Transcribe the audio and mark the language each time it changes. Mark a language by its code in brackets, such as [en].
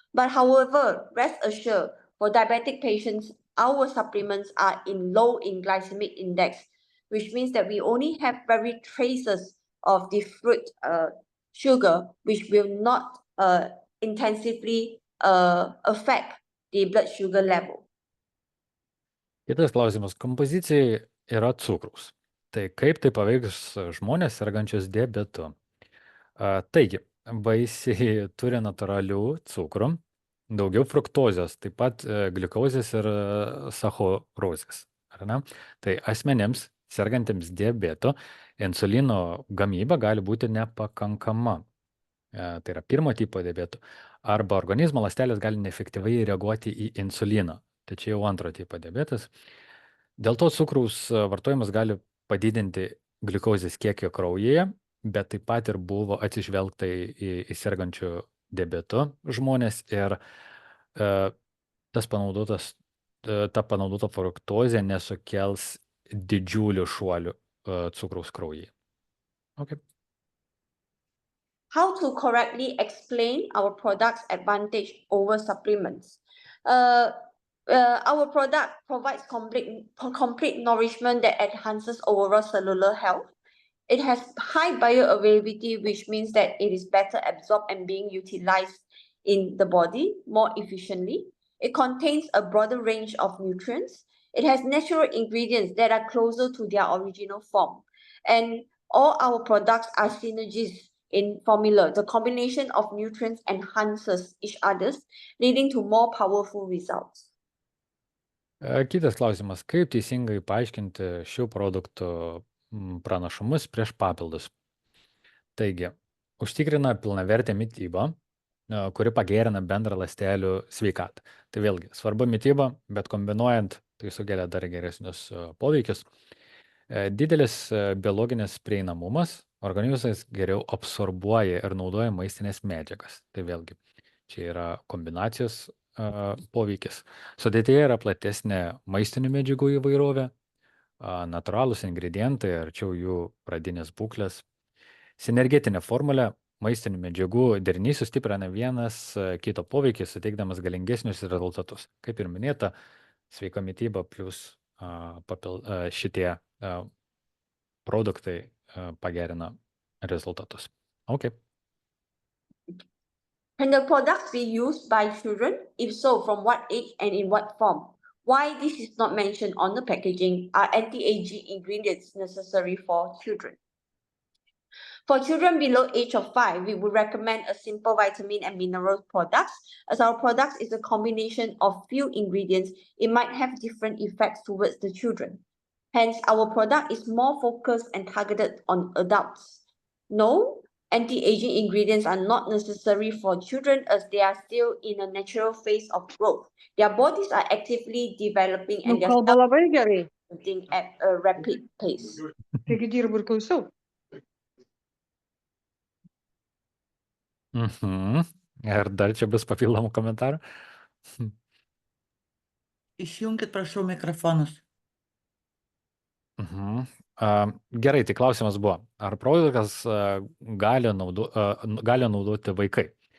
[en] But however, rest assured, for diabetic patients, our supplements are low in glycemic index, which means that we only have very traces of the fruit sugar, which will not intensively affect the blood sugar level. [lt] Kitas klausimas. Kompozicijai yra cukraus. Tai kaip tai paveiks žmonės sergančius diabetu? Taigi, vaisiai turi natūralių cukrų, daugiau fruktozės, taip pat gliukozės ir sacharozės. Tai asmenims sergantiems diabetu insulino gamyba gali būti nepakankama. Tai yra 1 tipo diabetu. Arba organizmo ląstelės gali neefektyviai reaguoti į insuliną. Tai čia jau 2 tipo diabetas. Dėl to cukraus vartojimas gali padidinti gliukozės kiekio kraujyje, bet taip pat ir buvo atsižvelgta į sergančių diabetu žmonės ir ta panaudota fruktozė nesukels didžiulių šuolių cukraus kraujyje. [en] Okay. How to correctly explain our product's advantage over supplements? Our product provides complete nourishment that enhances overall cellular health. It has high bioavailability, which means that it is better absorbed and being utilized in the body more efficiently. It contains a broader range of nutrients. It has natural ingredients that are closer to their original form. And all our products are synergies in formula. The combination of nutrients enhances each other's, leading to more powerful results. [lt] Kitas klausimas. Kaip teisingai paaiškinti šių produktų pranašumus prieš papildus? Taigi, užtikrina pilnavertę mitybą, kuri pagerina bendrą ląstelių sveikatą. Tai vėlgi, svarbu mityba, bet kombinuojant, tai sukelia dar geresnius poveikius. Didelis biologinis prieinamumas, organizmas geriau absorbuoja ir naudoja maistinės medžiagas. Tai vėlgi, čia yra kombinacijos poveikis. Sudėtyje yra platesnė maistinių medžiagų įvairovė, natūralūs ingredientai, arčiau jų pradinės būklės. Sinergetinė formulė maistinių medžiagų derinys sustiprina vienas kito poveikį, suteikdamas galingesnius rezultatus. Kaip ir minėta, sveika mityba plus šitie produktai pagerina rezultatus. [en] Okay. Can the products be used by children? If so, from what age and in what form? Why this is not mentioned on the packaging are anti-aging ingredients necessary for children. For children below age of 5, we would recommend a simple vitamin and mineral products. As our products is a combination of few ingredients, it might have different effects towards the children. Hence, our product is more focused and targeted on adults. No, anti-aging ingredients are not necessary for children as they are still in a natural phase of growth. Their bodies are actively developing and their [lt] Kalba labai gerai. [en] developing at a rapid pace. [lt] Taigi dirbu ir klausau. Ir dar čia bus papildomų komentarų. Išjunkit, prašau, mikrofonus. Gerai, tai klausimas buvo, ar produktas gali naudoti vaikai?